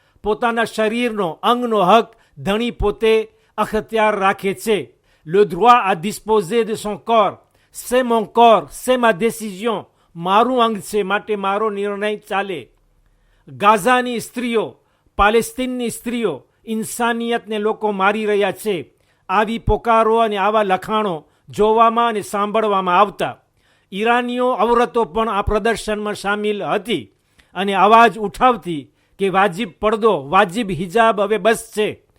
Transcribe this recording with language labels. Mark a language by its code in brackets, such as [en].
[gu] પોતાના શરીરનો અંગનો હક ધણી પોતે અખત્યાર રાખે છે. [fr] Le droit à disposer de son corps. C'est mon corps, c'est ma décision. [gu] મારું અંગ છે માટે મારો નિર્ણય ચાલે. ગાઝાની સ્ત્રીઓ, પાલેસ્તીનની સ્ત્રીઓ, ઇન્સાનિયતને લોકો મારી રહ્યા છે. આવી પોકારો અને આવા લખાણો જોવામાં અને સાંભળવામાં આવતા. ઈરાનીઓ ઔરતો પણ આ પ્રદર્શનમાં સામેલ હતી અને અવાજ ઉઠાવતી કે વાજિબ પડદો, વાજિબ હિજાબ હવે બસ છે.